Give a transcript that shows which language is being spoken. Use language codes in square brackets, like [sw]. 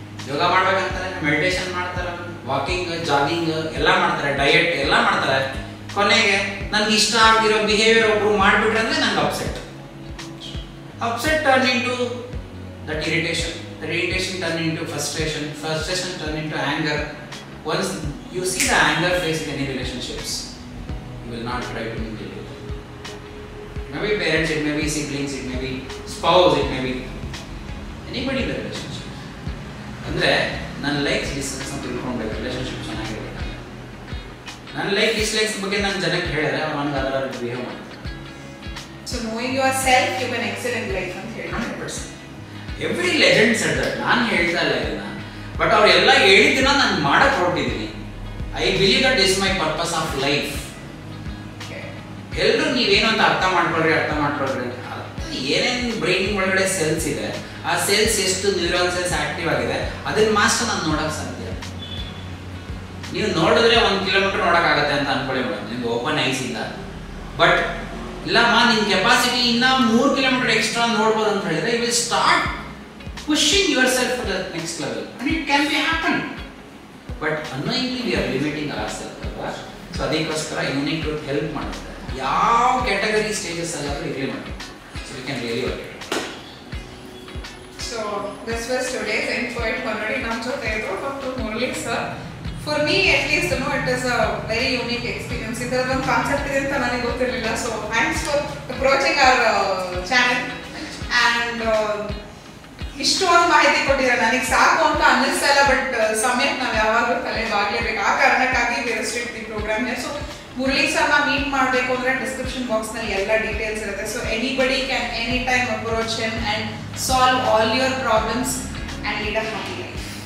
[kn] ಯೋಗ ಮಾಡ್ಬೇಕಂತಾರೆ, meditation ಮಾಡ್ತಾರೆ, walking, jogging ಎಲ್ಲ ಮಾಡ್ತಾರೆ, ಡಯಟ್ ಎಲ್ಲ ಮಾಡ್ತಾರೆ. ಕೊನೆಗೆ ನನ್ಗೆ ಇಷ್ಟ ಆಗಿರೋ ಬಿಹೇವಿಯರ್ ಒಬ್ರು ಮಾಡಿಬಿಟ್ರೆ ಅಂದ್ರೆ ನಂಗೆ [en] Upset turn into that irritation, that irritation turn into frustration turn into anger. Once you see the anger face in any relationships, you will not try to deal with it. Maybe parents, it may be siblings, it may be spouse, it may be anybody in the relationship. [kn] ಅಂದ್ರೆ ನನ್ನ likes dislikes ಅಂತ ತಿಳ್ಕೊಂಡ್ಬೇಕು, relationship ಚೆನ್ನಾಗಿರ್ಬೇಕು. ನನ್ನ like dislikes ಬಗ್ಗೆ ನಾನು ಜನಕ್ಕೆ ಹೇಳಿದ್ರೆ ಅವ್ರು ನನಗೆ ಅದರ ಬಿಹೇವ್ ಮಾಡ್ತಾರೆ. [en] So knowing yourself, you can excel in life [kn] ಅಂತ ಹೇಳಿ [en] 100%. Every legend said that. [kn] ನಾನು ಹೇಳ್ತಾ ಇಲ್ಲ ಇದನ್ನ, ಬಟ್ ಅವರೆಲ್ಲ ಹೇಳಿದ್ದನ್ನ ನಾನು ಮಾಡಕ್ ಹೊರಟಿದ್ದೀನಿ. [en] I believe that is my purpose of life. [kn] ಎಲ್ಲರೂ ನೀವೇನು ಅಂತ ಅರ್ಥ ಮಾಡ್ಕೊಳ್ರಿ ಏನೇನು ಬ್ರೈನ್ ಒಳಗಡೆ ಸೆಲ್ಸ್ ಇದೆ, ಆ ಸೆಲ್ಸ್ ಎಷ್ಟು ನ್ಯೂರಾನ್ ಸೆಲ್ಸ್ ಆಕ್ಟಿವ್ ಆಗಿದೆ ಅದನ್ನ ಮಾತ್ರ ನಾನು ನೋಡಕ್ ಸಾಧ್ಯ. ನೀವು ನೋಡಿದ್ರೆ 1 ಕಿಲೋಮೀಟರ್ ನೋಡಕ್ಕಾಗತ್ತೆ ಅಂತ ಅನ್ಕೊಳ್ಳಿ ಮೇಡಮ್, ನಿಮ್ಗೆ ಓಪನ್ ಐಸ್ ಇಂದ. ಬಟ್ ಇಲ್ಲಮ್ಮ ನಿನ್ ಕೆಪಾಸಿಟಿ ಇನ್ನ 3 ಕಿಲೋಮೀಟರ್ ಎಕ್ಸ್ಟ್ರಾ ನೋಡ್ಬೋದು ಅಂತ ಹೇಳಿದ್ರೆ [en] You will start pushing yourself to the next level and it can be happen, but unknowingly we are limiting ourselves alwa. So [kn] adikoskara [en] you need to help [kn] ಮಾಡುತ್ತೆ, ಯಾವ category stages ಅಲ್ಲಾದ್ರೂ ಇರ್ಲಿ ಮಾಡಿ, [en] so we can really work it. So this was today's insight. [kn] Already ನಮ್ಮ ಜೊತೆ ಇದ್ರು doctor Murali sir. [en] For me at least it is a very unique experience. [kn] ಇದರ ಒಂದು concept ಇದೆ ಅಂತ ನನಗೆ ಗೊತ್ತಿರಲಿಲ್ಲ. [en] So thanks for approaching our channel and [kn] ಇಷ್ಟೊಂದು ಮಾಹಿತಿ ಕೊಟ್ಟಿದ್ದಾರೆ. ನನಗೆ ಸಾಕು ಅಂತ ಅನ್ನಿಸ್ತಾ ಇಲ್ಲ, ಬಟ್ ಸಮಯಕ್ಕೆ ನಾವು ಯಾವಾಗಲೂ ತಲೆ ಬಾಗ್ಲೇಬೇಕು. ಆ ಕಾರಣಕ್ಕಾಗಿ [en] Restrict the program. [kn] So Murali ಸರ್ನ ಮೀಟ್ ಮಾಡಬೇಕು ಅಂದ್ರೆ ಡಿಸ್ಕ್ರಿಪ್ಷನ್ ಬಾಕ್ಸ್ ನಲ್ಲಿ ಎಲ್ಲ ಡೀಟೇಲ್ಸ್ ಇರುತ್ತೆ. [en] So anybody can any time approach him and solve all your problems and lead a happy life.